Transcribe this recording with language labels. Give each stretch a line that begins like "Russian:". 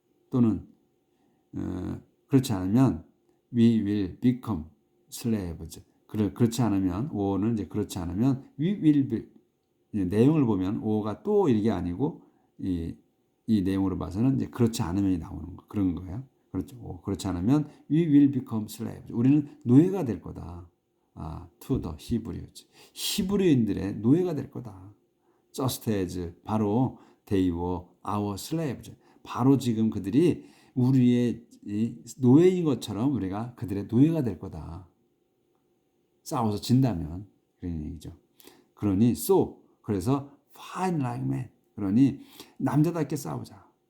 Korean: 또는 그렇지 않으면
English: we will become slaves.
Korean: 그렇지 않으면 오는 이제 그렇지 않으면
English: we will be.
Korean: 내용을 보면 오가 또 이게 아니고 이 내용으로 봐서는 이제 그렇지 않으면이 나오는 거 그런 거예요. 그렇죠. 그렇지 않으면
English: we will become slaves.
Korean: 우리는 노예가 될 거다.
English: to the Hebrews.
Korean: 히브리인들의 노예가 될 거다.
English: just as
Korean: 바로
English: they were our slaves.
Korean: 바로 지금 그들이 우리의 노예인 것처럼 우리가 그들의 노예가 될 거다. 싸워서 진다면 그런 얘기죠. 그러니 그래서
English: fight like man.
Korean: 그러니 남자답게 싸우자.